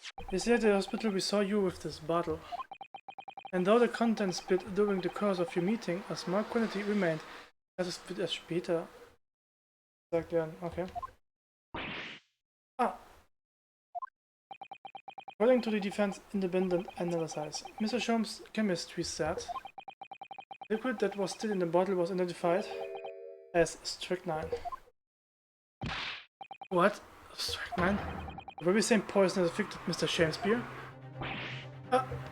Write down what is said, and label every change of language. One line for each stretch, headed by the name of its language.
English: We said at the hospital we saw you with this bottle. And though the contents split during the course of your meeting, a small quantity remained.
German: Das ist wird erst später gesagt werden.
English: Okay. Ah. According to the defense independent analysis, Mr. Sholmes' chemistry said the liquid that was still in the bottle was identified as strychnine. What? Strychnine? The very same poison that affected Mr. Shakespeare? Ah.